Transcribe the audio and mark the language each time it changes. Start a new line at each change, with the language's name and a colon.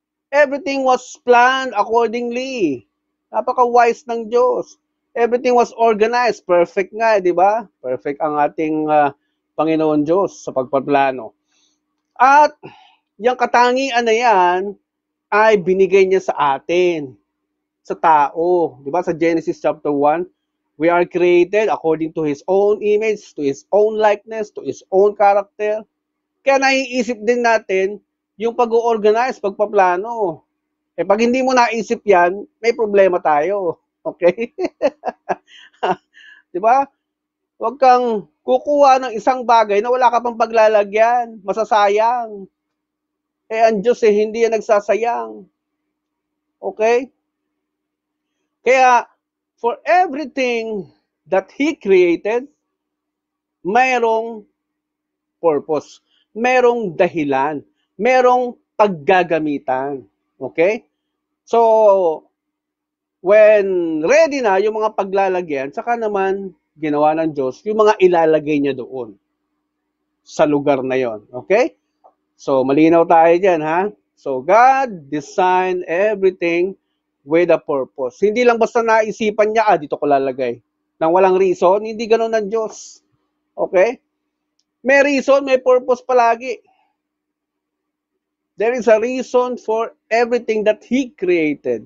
English: Everything was planned accordingly.
Filipino: Napaka-wise ng Diyos.
English: Everything was organized.
Filipino: Perfect nga, di ba? Perfect ang ating Panginoon Diyos sa pagpaplano. At yung katangian na yan ay binigay niya sa atin, sa tao. Di ba? Sa
English: Genesis chapter 1, we are created according to His own image, to His own likeness, to His own character.
Filipino: Kaya naiisip din natin yung pag-organize, pagpaplano. Eh pag hindi mo naisip yan, may problema tayo. Okay? Di ba? Huwag kang kukuha ng isang bagay na wala ka pang paglalagyan. Masasayang. Eh ang Diyos hindi yan nagsasayang. Okay?
English: Kaya, for everything that He created,
Filipino: mayroong
English: purpose.
Filipino: Merong dahilan. Merong paggagamitan. Okay? So,
English: when ready
Filipino: na yung mga paglalagyan, saka naman ginawa ng Diyos yung mga ilalagay niya doon sa lugar na yon. Okay? So, malinaw tayo dyan, ha?
English: So, God designed everything with a purpose.
Filipino: Hindi lang basta naisipan niya, dito ko lalagay. Nang walang reason, hindi ganun ng Diyos. Okay? May reason, may purpose palagi.
English: There is a reason for everything that He created.